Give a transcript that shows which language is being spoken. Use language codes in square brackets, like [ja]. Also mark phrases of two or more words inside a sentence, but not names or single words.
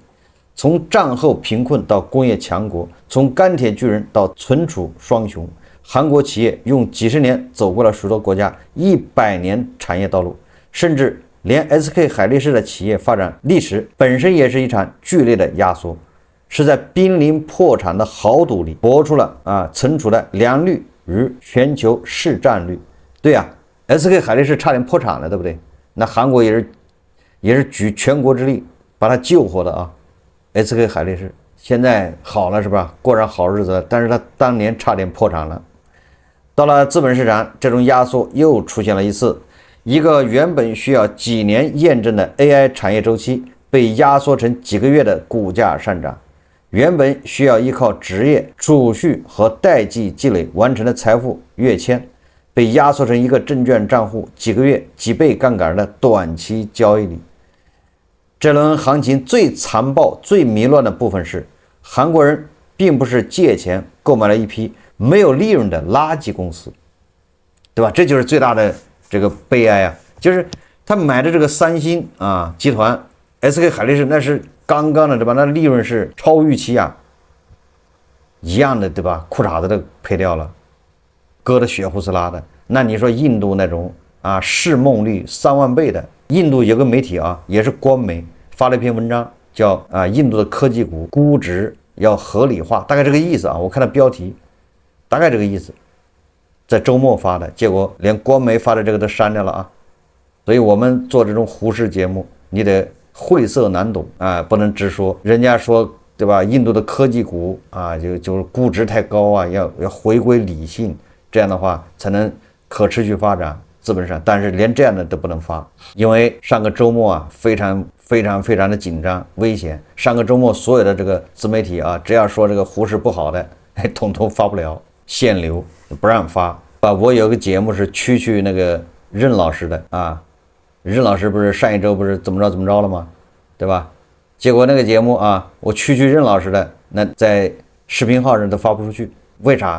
[zh] 從戰後貧困到工業強國，從鋼鐵巨人到存儲雙雄， 韓國企業用幾十年走過了许多國家100年產業道路，甚至連 SK 海力士的企業發展歷史本身也是一場劇烈的壓縮，是在瀕臨破產的豪賭裡搏出了存儲的良率與全球市占率。對啊， SK 海力士差點破產了，對不對？那韓國也是舉全國之力把它救活的啊。SK 海力士現在好了是吧？過上好日子了，但是它当年差點破產了。到了資本市場，這種壓縮又出現了一次，一個原本需要幾年驗證的 AI 產業週期被壓縮成幾個月的股價上漲，原本需要依靠職業儲蓄和代際積累完成的財富躍遷，被壓縮成一個證券賬戶幾個月幾倍槓桿的短期交易裡。這輪行情最殘暴、最迷亂的部分是，韓國人並不是借錢購買了一批沒有利潤的垃圾公司，對吧？這就是最大的這個悲哀啊！就是他買的這個三星集團、SK 海力士，那是剛剛的，对吧？那利潤是超預期啊，一樣的，對吧？褲衩子都賠掉了，割得血呼呲啦的。那你說印度那種市夢率3萬倍的，印度有個媒體也是官媒發了一篇文章，叫印度的科技股估值要合理化，大概這個意思啊。我看到標題，大概這個意思，在周末發的，結果連官媒發的這個都刪掉了啊。所以我們做這種胡適節目，你得晦澀難懂不能直說。人家說对吧？印度的科技股就是估值太高要回歸理性，這樣的話才能可持續發展資本上。但是連這樣的都不能發，因為上個周末非常的緊張危險。上個周末所有的這個自媒體只要說這個胡適不好的，統統發不了，限流不讓发。我有個節目是蛐那個任老師的任老師不是上一周不是怎麼着了嗎？對吧？結果那個節目我蛐任老師的那在視頻號上都发不出去，為啥？